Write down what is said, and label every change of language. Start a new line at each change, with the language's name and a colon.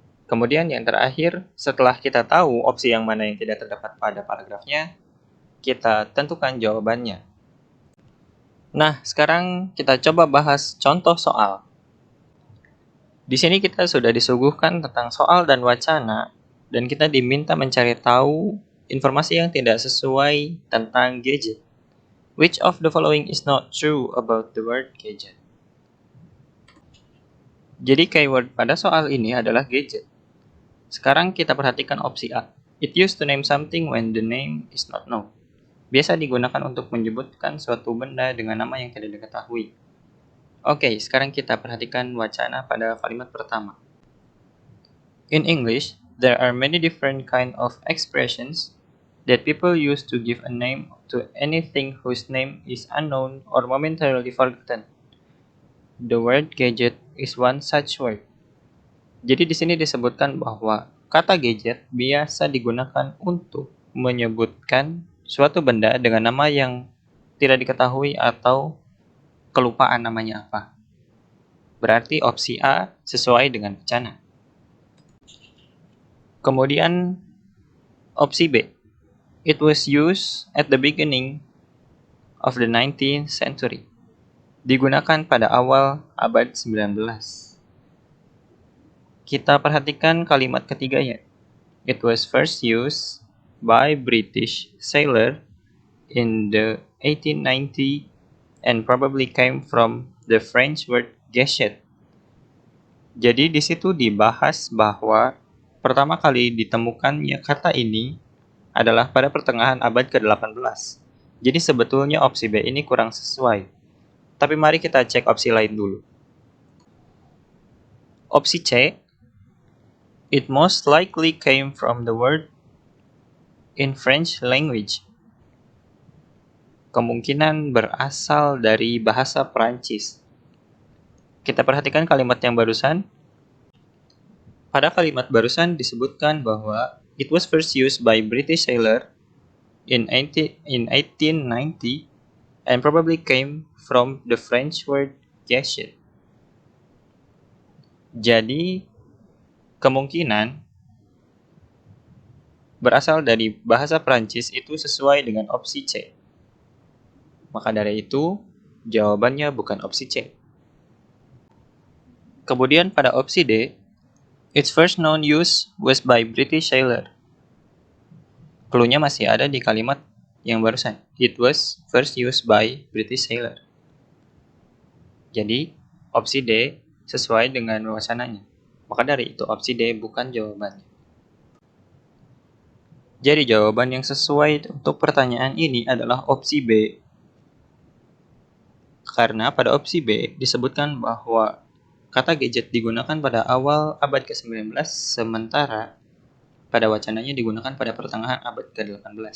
Indonesian: Kemudian yang terakhir, setelah kita tahu opsi yang mana yang tidak terdapat pada paragrafnya, kita tentukan jawabannya. Nah, sekarang kita coba bahas contoh soal. Di sini kita sudah disuguhkan tentang soal dan wacana, dan kita diminta mencari tahu informasi yang tidak sesuai tentang gadget.
English: Which of the following is not true about the word gadget?
Indonesian: Jadi keyword pada soal ini adalah gadget. Sekarang kita perhatikan opsi A.
English: It used to name something when the name is not known.
Indonesian: Biasa digunakan untuk menyebutkan suatu benda dengan nama yang tidak diketahui. Oke, sekarang kita perhatikan wacana pada kalimat pertama.
English: In English, there are many different kind of expressions that people use to give a name to anything whose name is unknown or momentarily forgotten. The word gadget is one such word.
Indonesian: Jadi di sini disebutkan bahwa kata gadget biasa digunakan untuk menyebutkan suatu benda dengan nama yang tidak diketahui atau kelupaan namanya apa. Berarti opsi A sesuai dengan wacana. Kemudian opsi B.
English: It was used at the beginning of the 19th century.
Indonesian: Digunakan pada awal abad 19. Kita perhatikan kalimat ketiganya.
English: It was first used by British sailor in the 1890 and probably came from the French word gadget.
Indonesian: Jadi di situ dibahas bahwa pertama kali ditemukannya kata ini adalah pada pertengahan abad ke-18. Jadi sebetulnya opsi B ini kurang sesuai. Tapi mari kita cek opsi lain dulu. Opsi C,
English: it most likely came from the word in French language.
Indonesian: kemungkinan berasal dari bahasa Perancis. Kita perhatikan kalimat yang barusan. Pada kalimat barusan disebutkan bahwa
English: it was first used by British sailor in 1890 and probably came from the French word cachet.
Indonesian: Jadi, kemungkinan berasal dari bahasa Prancis itu sesuai dengan opsi C. Maka dari itu, jawabannya bukan opsi C. Kemudian pada opsi D,
English: its first known use was by British sailor.
Indonesian: Cluenya masih ada di kalimat yang barusan.
English: It was first used by British sailor.
Indonesian: Jadi, opsi D sesuai dengan wacananya. Maka dari itu, opsi D bukan jawabannya. Jadi, jawaban yang sesuai untuk pertanyaan ini adalah opsi B. Karena pada opsi B disebutkan bahwa kata gadget digunakan pada awal abad ke-19, sementara pada wacananya digunakan pada pertengahan abad ke-18.